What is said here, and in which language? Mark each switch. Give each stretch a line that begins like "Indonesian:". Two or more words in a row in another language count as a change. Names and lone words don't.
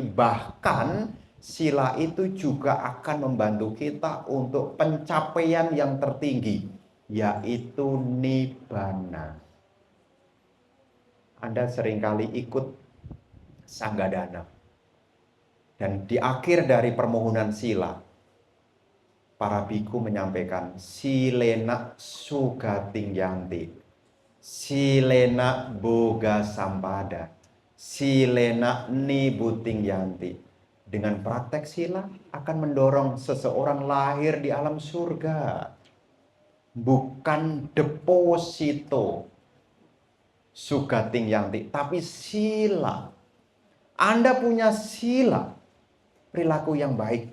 Indonesian: Bahkan sila itu juga akan membantu kita untuk pencapaian yang tertinggi, yaitu nibbana. Anda seringkali ikut sanggadana. Dan di akhir dari permohonan sila, para biku menyampaikan,
Pali: silena sugating yanti, silena boga sampada, silena nibuting yanti.
Indonesian: Dengan praktek sila akan mendorong seseorang lahir di alam surga. Bukan deposito
Pali: sugating yanti,
Indonesian: tapi sila. Anda punya sila, perilaku yang baik.